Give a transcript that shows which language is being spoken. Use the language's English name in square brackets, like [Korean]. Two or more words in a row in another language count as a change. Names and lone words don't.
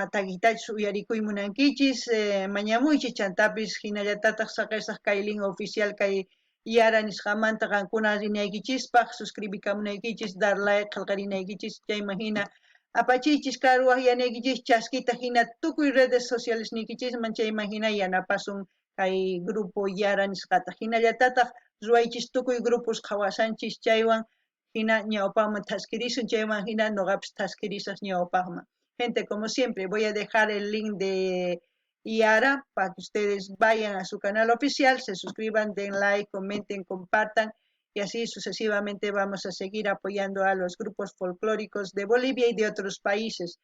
[Quechua] taquitachus uyarikuy munankichis mañamuychis chantapis hinallatataq saqisaq kay [Spanish] link oficial [Quechua] kay Yara nisqamanta qankuna rinaykichispa suscribikamunaykichis [Spanish] dar like [Quechua] qillqarinaykichis chayman hina apachichis karuaj yanekichis chaskita hina tukuy [Spanish] redes sociales [Quechua] nikichis manchayman hina yanapasun kay grupo Yara nisqata hinallatataq ruwaychis tukuy grupos qhawasanchis chaywan hina ñawpaqman taskirisun chaywan hina noqapis taskirisaq ñawpaqman. [Spanish] Gente, como siempre, voy a dejar el link de Yara para que ustedes vayan a su canal oficial, se suscriban, den like, comenten, compartan y así sucesivamente vamos a seguir apoyando a los grupos folclóricos de Bolivia y de otros países.